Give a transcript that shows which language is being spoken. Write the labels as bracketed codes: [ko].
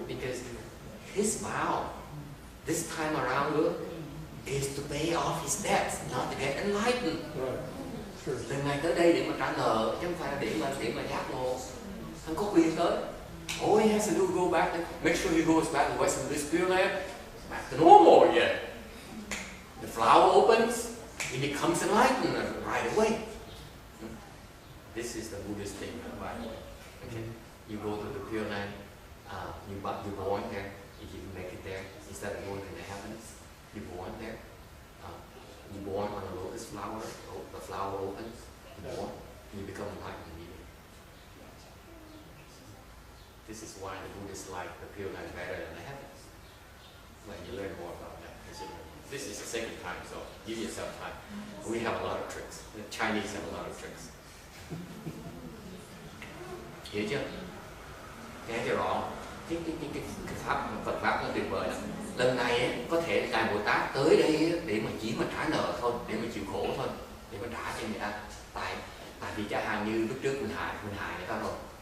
[en] Because his vow this time around is to pay off his debts, not to get enlightened. Right. Sure. [vi] Lần này tới đây để mà trả nợ, chứ không phải là để mà giác ngộ. Hắn có quyền tới. [en] All he has to do is go back, make sure he goes back to Western Buddhist Pure Land, back to normal again. The flower opens, he becomes enlightened right away. This is the Buddhist thing, by the way. Okay. You go to the Pure Land, you born there. If you make it there, instead of going to the heavens, you born there. You born on a lotus flower. The flower opens. You born. You become enlightened immediately. This is why the Buddhists like the Pure Land better than the heavens. When you learn more about that, this is the second time, so give yourself time. We have a lot of tricks. The Chinese have a lot of tricks. [vi] Hiểu chưa? Nghe cho rõ. Cái pháp Phật pháp nó tuyệt vời lắm. Lần này ấy, có thể Ngài Bồ Tát tới đây để mà chỉ mà trả nợ thôi, để mà chịu khổ thôi, để mà trả cho người ta. Tại vì cha hàng như lúc trước mình hại người ta rồi.